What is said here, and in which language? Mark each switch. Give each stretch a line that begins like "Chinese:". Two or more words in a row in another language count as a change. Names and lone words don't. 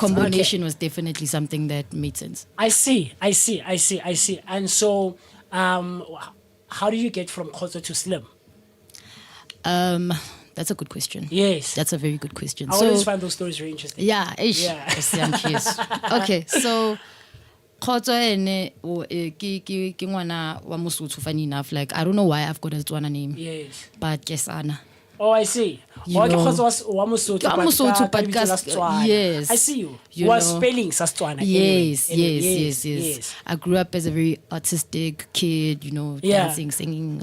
English: Kombonation was definitely something that made sense. I see. And so, how do you get from Kozo to Slim? That's a good question. Yes. That's a very good question. I always find those stories very interesting. Yeah. Okay, so
Southern Sotho: Khotso ene ke ngwana wa Mosotho,
English: funny enough. Like, I don't know why I've got a Tswana name. Yes. But Kesana. Oh, I see. Yes. Yes. I see you. You spelling Sastwana. Yes. I grew up as a very artistic kid, you know, dancing, singing,